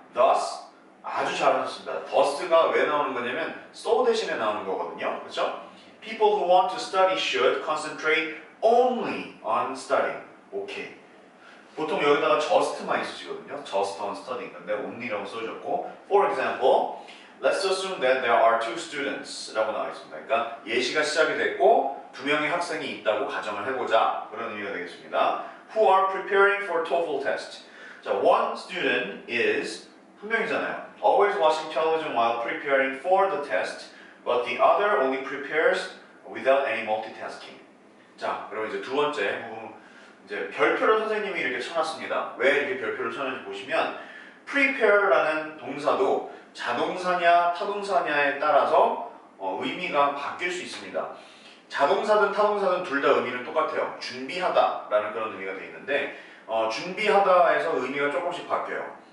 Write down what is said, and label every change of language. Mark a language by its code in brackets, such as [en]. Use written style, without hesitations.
[ko] Thus, 아주 잘하셨습니다. thus가 왜 나오는 거냐면 so 대신에 나오는 거거든요. 그렇죠? [en] People who want to study should concentrate only on studying. [ko] 오케이. 보통 여기다가 just만 있으시거든요. [en] just on studying. [ko] 근데 only라고 써주셨고 [en] For example, let's assume that there are two students [ko] 라고 나와 있습니다. 그러니까 예시가 시작이 됐고 두 명의 학생이 있다고 가정을 해보자. 그런 의미가 되겠습니다. [en] Who are preparing for TOEFL test. [ko] 자, [en] one student is [ko] 한 명이잖아요. [en] Always watching television while preparing for the test, but the other only prepares without any multitasking. [ko] 자, 그럼 이제 두 번째 부분, 이제 별표를 선생님이 이렇게 쳐놨습니다. 왜 이렇게 별표를 쳐놨는지 보시면 prepare라는 동사도 자동사냐 타동사냐에 따라서 의미가 바뀔 수 있습니다. 자동사든 타동사든 둘 다 의미는 똑같아요. 준비하다라는 그런 의미가 되어 있는데 준비하다에서 의미가 조금씩 바뀌어요.